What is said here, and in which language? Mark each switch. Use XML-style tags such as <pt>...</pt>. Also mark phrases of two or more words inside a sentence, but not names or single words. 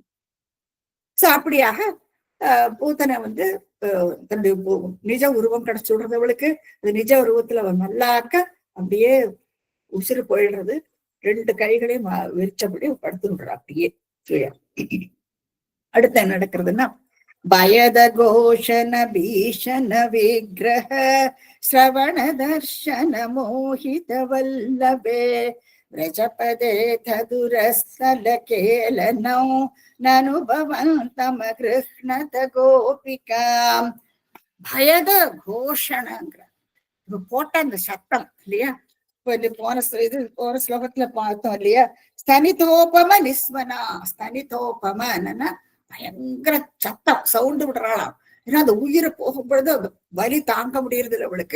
<ta>சோ அப்படியாக பூத்தனை வந்து தன்னுடைய நிஜ உருவம் கிடைச்சு விடுறவளுக்கு, அது நிஜ உருவத்துல அவன் நல்லாக்க அப்படியே உசிறு போயிடுறது, ரெண்டு கைகளையும் விரிச்சபடி படுத்து விடுறா அப்படியே. அடுத்து என்ன நடக்கிறதுன்னா,</ta> <sa>भयद घोषण भीषण विग्रह श्रवण दर्शन मोहित वल्लभे व्रजपदे तदुरस्थलकेलनौ ननुभवन्तम गृह्णत गोपिकाम्.</sa> <ta>பயத கோஷணங்கிற போட்ட அந்த சத்தம் இல்லையா, இப்ப இந்த போன ஸ்லோகத்துல பார்த்தோம் இல்லையா,</ta> <sa>स्तनितोपम निस्वना.</sa> <ta>ஸ்தனிதோபம என்னன்னா பயங்கர சத்தம், சவுண்டு விடுறாளாம். ஏன்னா அந்த உயிரை போகும் பொழுது வலி தாங்க முடியறது இல்லை அவளுக்கு.</ta>